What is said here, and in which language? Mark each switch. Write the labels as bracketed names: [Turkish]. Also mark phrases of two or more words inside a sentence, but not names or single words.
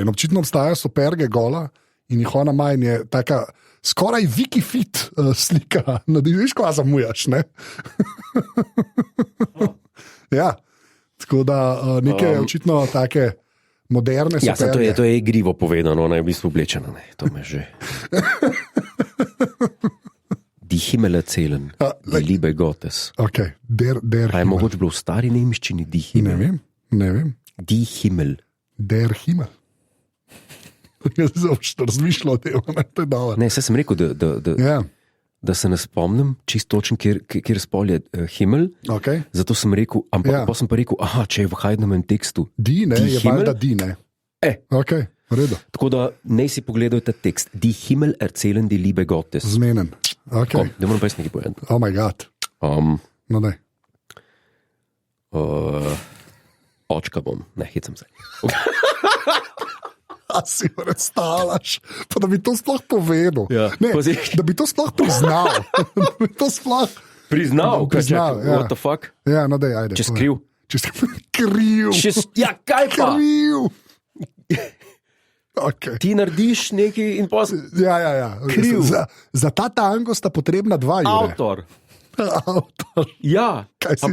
[Slovenian] In očitno obstajajo superge gola in jih ona ima in je taka skoraj wikifit slika. No, ti veš, kva zamujaš, ne? Ja, tako da nekaj očitno take moderne Ja, superge. to je igrivo povedano, ona je v bistvu oblečena. Ne, to me že. [German] Die Himmel erzählen, die Liebe Gottes. Okay, der [Slovenian] A je Himmel. mogoče bilo v stari nemščini [German] Die Himmel? [Slovenian] Ne vem. [German] Die Himmel. Der Himmel. [Slovenian] Jaz sem razmišljal o tem, to je dobro. Ne, saj sem rekel, Ja, da se ne spomnim čisto točno, kjer spol je Himmel. okay. Zato sem rekel, ampak Ja. pa sem pa rekel, aha, če je v Haydnovem tekstu. Di, ne, Die je Himmel? valjda di, ne. Okay, v redu. Tako da ne si pogledaj ta tekst. [German] Die Himmel erzählen die Liebe Gottes. [Slovenian] Zmenen. Okay. Ne moram pa jaz nekaj povedati. [English] Oh my god. No, [Slovenian] daj. Očka bom, ne hecam se. A si predstavljaš, pa da bi to sploh povedal. Ja. Ne, Pazi. da bi to sploh priznal. Da bi to sploh... Priznal, Priznal, ja. [English] What the fuck? [Slovenian] Ja, no daj, ajde. Čez povej. kriv. Čez kriv. Ja, kaj pa? Kriv. Okay. Ti narediš nekaj in pa Ja. Kriv. Za ta tango sta potrebna dva Jure. avtor. Avtor. Ja, Kaj si-